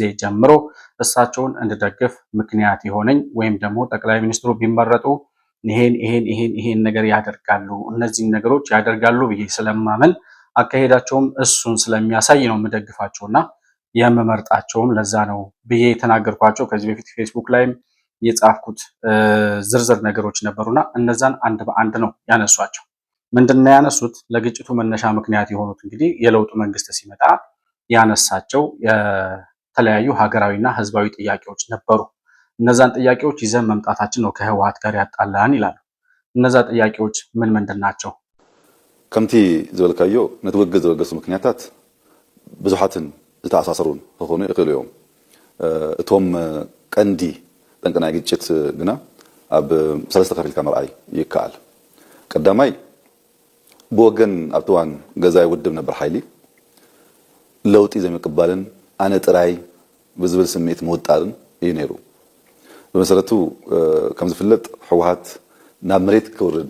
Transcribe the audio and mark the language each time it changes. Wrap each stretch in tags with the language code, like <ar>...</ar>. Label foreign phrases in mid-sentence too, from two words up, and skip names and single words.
<am>ጀምሮ እሳቸውን እንድደግፍ ምክንያት የሆነኝ ወይም ደግሞ ጠቅላይ ሚኒስትሩ ቢመረጡ ይሄን ነገር ያደርጋሉ፣ እነዚህን ነገሮች ያደርጋሉ ብዬ ስለማመን አካሄዳቸውም እሱን ስለሚያሳይ ነው የምደግፋቸውና የምመርጣቸውም ለዛ ነው ብዬ የተናገርኳቸው ከዚህ በፊት ፌስቡክ ላይም የጻፍኩት ዝርዝር ነገሮች ነበሩና እነዛን አንድ በአንድ ነው ያነሷቸው። ምንድነው ያነሱት? ለግጭቱ መነሻ ምክንያት የሆኑት እንግዲህ የለውጡ መንግስት ሲመጣ ያነሳቸው የተለያዩ ሀገራዊና ህዝባዊ ጥያቄዎች ነበሩ። እነዛን ጥያቄዎች ይዘን መምጣታችን ነው ከህወሓት ጋር ያጣላን ይላሉ። እነዛ ጥያቄዎች ምን ምንድን ናቸው?</am> <ti>ከምቲ ዝበልካዮ ነትወገዝ ዘወገሱ ምክንያታት ብዙሓትን ዝተኣሳሰሩን ክኾኑ ይኽእሉ እዮም እቶም ቀንዲ ጠንቅናይ ግጭት ግና ኣብ ሰለስተ ከፊልካ መርኣይ ይከኣል ቀዳማይ ብወገን ኣብቲ እዋን ገዛ ይውድብ ነበር ሓይሊ ለውጢ ዘይምቅባልን ኣነ ጥራይ ብዝብል ስምዒት ምውጣርን እዩ ነይሩ በመሰረቱ ከም ዝፍለጥ ሕወሓት ናብ መሬት ክውርድ</ti>